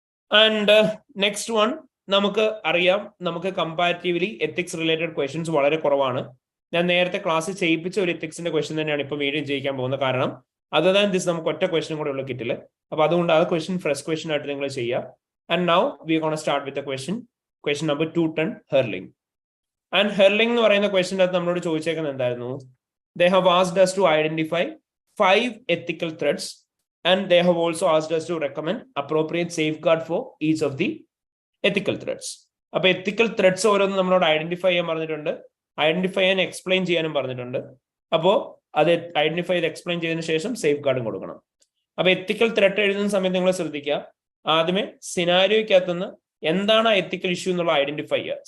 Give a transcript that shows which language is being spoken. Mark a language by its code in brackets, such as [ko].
[en] and next one [ml] നമുക്ക് അറിയാം, നമുക്ക് കമ്പാരിറ്റീവ്ലി എത്തിക്സ് റിലേറ്റഡ് ക്വസ്റ്റ്യൻസ് വളരെ കുറവാണ്. ഞാൻ നേരത്തെ ക്ലാസ്സിൽ ചെയ്യിപ്പിച്ച ഒരു എത്തിക്സിന്റെ ക്വസ്റ്റ്യൻ തന്നെയാണ് ഇപ്പൊ വീഡിയോ ചെയ്യിക്കാൻ പോകുന്നത്. കാരണം [en] other than this [ml] നമുക്ക് ഒറ്റ ക്വസ്റ്റൻ കൂടെ ഉള്ള കിറ്റിൽ. അപ്പൊ അതുകൊണ്ട് ആ ക്വസ്റ്റൻ ഫ്രഷ് ക്വസ്റ്റൻ ആയിട്ട് നിങ്ങൾ ചെയ്യുക. [en] And now we gonna start with question number 2 ton hurling. [ml] And Erling എന്ന് പറയുന്ന ക്വസ്റ്റൻ്റെ അകത്ത് നമ്മളോട് ചോദിച്ചേക്കുന്നത് എന്തായിരുന്നു? [en] They have asked us to identify 5 ethical threats, and they have also asked us to recommend appropriate safeguard for each of the ethical threats. [ml] അപ്പൊ എത്തിക്കൽ threads ഓരോന്നും നമ്മളോട് identify ചെയ്യാൻ പറഞ്ഞിട്ടുണ്ട്, ഐഡന്റിഫൈ ചെയ്യാൻ എക്സ്പ്ലെയിൻ ചെയ്യാനും പറഞ്ഞിട്ടുണ്ട്. അപ്പോൾ അത് ഐഡന്റിഫൈ ചെയ്ത് എക്സ്പ്ലെയിൻ ചെയ്തതിനു ശേഷം സേഫ് ഗാർഡും കൊടുക്കണം. അപ്പൊ എത്തിക്കൽ ത്രെഡ് എഴുതുന്ന സമയത്ത് നിങ്ങൾ ശ്രദ്ധിക്കുക, ആദ്യമേ സിനാരിയോക്കകത്തുനിന്ന് എന്താണ് ആ എത്തിക്കൽ ഇഷ്യൂ എന്നുള്ള ഐഡന്റിഫൈ ചെയ്യുക.